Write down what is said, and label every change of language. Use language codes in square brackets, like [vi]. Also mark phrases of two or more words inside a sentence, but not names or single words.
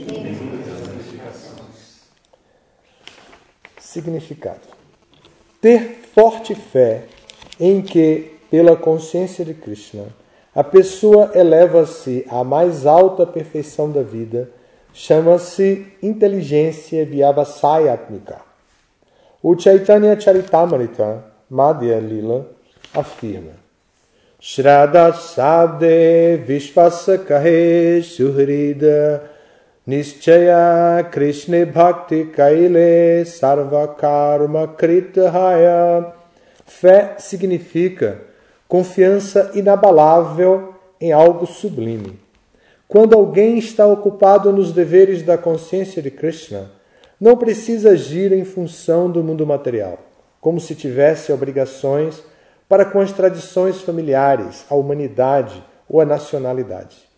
[pt] Significado: ter forte fé em que, pela consciência de Krishna, a pessoa eleva-se à mais alta perfeição da vida, chama-se inteligência vyavasayatmika. O Chaitanya Charitamrita, Madhya Lila, afirma: [bn] শ্রদ্ধা শব্দে বিশ্বাস কহে সুদৃঢ় নিশ্চয় কৃষ্ণ ভক্তি কৈলে সর্ব কর্ম কৃতহয়. [pt] Fé significa confiança inabalável em algo sublime. Quando alguém está ocupado nos deveres da consciência de Krishna, não precisa agir em função do mundo material, como se tivesse obrigações para com as tradições familiares, a humanidade ou a nacionalidade.